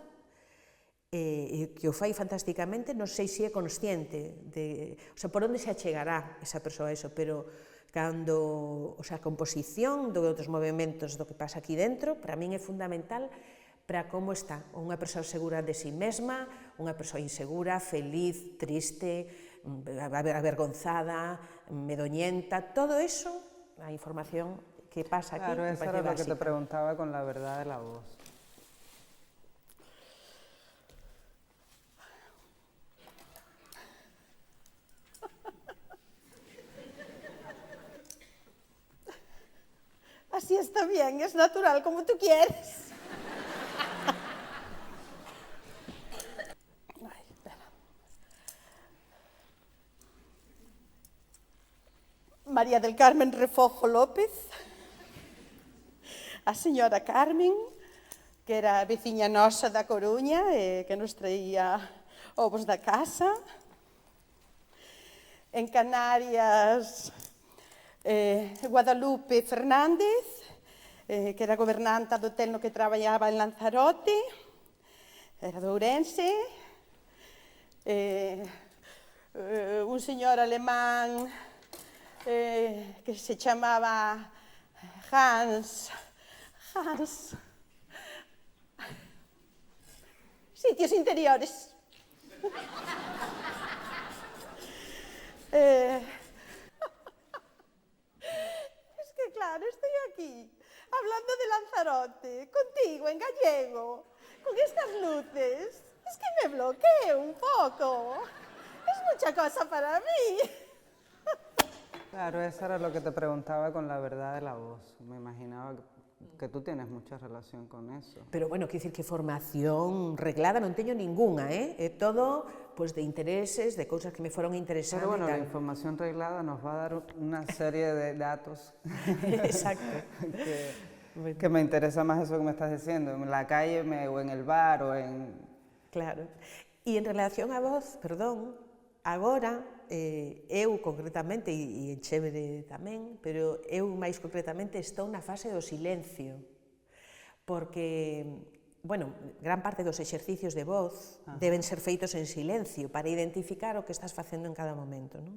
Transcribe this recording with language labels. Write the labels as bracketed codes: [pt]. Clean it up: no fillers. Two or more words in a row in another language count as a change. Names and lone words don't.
[gl] que o fai fantásticamente, non sei se é consciente de, [es] o sea, [gl] por onde se achegará esa persoa a eso, pero cando, [es] o sea, [gl] a composición dos movimentos do que pasa aquí dentro, para min é fundamental para como está unha persoa segura de si mesma, unha persoa insegura, feliz, triste, avergonzada, medoñenta, todo eso, a información que pasa aquí, [es] Claro, me eso parece era lo que te básica. preguntaba con la verdad de la voz. Así está bien, es natural, como tú quieres. Ay, espera. [gl] María del Carmen Refojo López, a señora Carmen, que era veciña nosa da Coruña, que nos traía ovos da casa. En Canarias, Guadalupe Fernández, que era gobernanta do hotel no que traballaba en Lanzarote, era de Ourense. Un señor alemán que se chamaba Hans. Sitios interiores. [es] Es que claro, estoy aquí, hablando de Lanzarote, contigo en gallego, con estas luces. Es que me bloqueo un poco. Es mucha cosa para mí. Claro, eso era lo que te preguntaba con la verdad de la voz. Me imaginaba que tú tienes mucha relación con eso. [gl] Pero bueno, quero dicir que formación reglada non teño ningunha, é todo pues, de intereses, de cousas que me foron interesando [es] Pero bueno, [gl] e [es] la tal. información reglada nos va a dar una serie de datos Exacto. que me interesa más eso que me estás diciendo, en la calle o en el bar o en... Claro. [gl] E en relación á voz, perdón, agora, eu concretamente, e en Chévere tamén, pero eu máis concretamente estou na fase do silencio, porque, bueno, gran parte dos exercicios de voz deben ser feitos en silencio para identificar o que estás facendo en cada momento, non?